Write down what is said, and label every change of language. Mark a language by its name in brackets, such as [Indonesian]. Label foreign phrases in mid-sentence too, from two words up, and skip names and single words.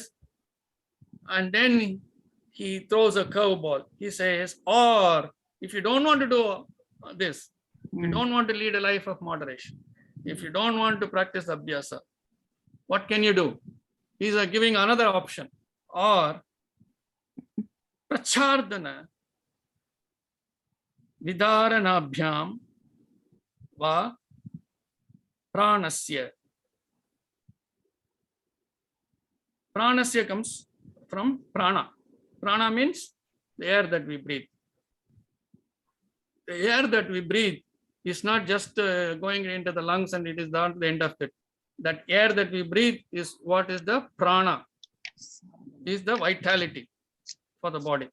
[English] And then he throws a curveball. He says, or if you don't want to do this, if you don't want to lead a life of moderation, if you don't want to practice abhyasa, what can you do? He's giving another option. [Sanskrit] Or prachardana vidaranabhyam va pranasya. [English] Pranasya comes from prana. Prana means the air that we breathe. The air that we breathe is not just going into the lungs and it is not the end of it. That air that we breathe is what is the prana. It is the vitality for the body.